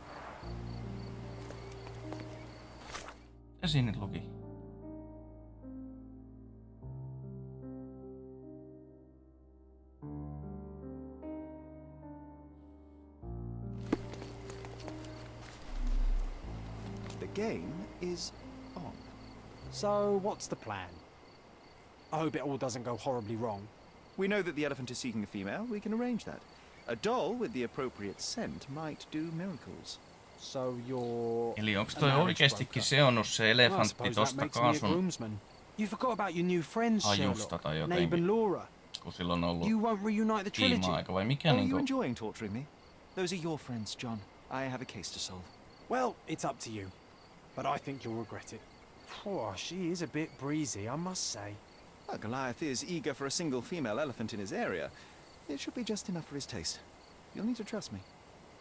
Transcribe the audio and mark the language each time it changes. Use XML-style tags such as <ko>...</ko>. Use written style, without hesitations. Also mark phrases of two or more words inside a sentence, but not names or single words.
<fi>Ja siinä luki.</fi> <en>The game is on. So, what's the plan? I hope it all doesn't go horribly wrong. We know that the elephant is seeking a female. We can arrange that. A doll with the appropriate scent might do miracles. So you're...</en> <fi>Eli onks toi oikeestikin seonnut se elefantti tosta kaasun</fi> <en>You forgot about your new friends,</en> <fi>ajusta tai</fi> <en>Sherlock, Nabe and</en> <fi>jotenkin,</fi> <en>Laura.</en> <fi>kun silloin on ollut</fi> <en>You won't reunite the trilogy.</en> <fi>tiima-aika vai mikä</fi> <en>Are you</en> <fi>niinku...</fi> <en>enjoying torturing me? Those are your friends, John. I have a case to solve. Well, it's up to you. But I think you'll regret it. Oh, she is a bit breezy, I must say. Well, Goliath is eager for a single female elephant in his area. It should be just enough for his taste.</en>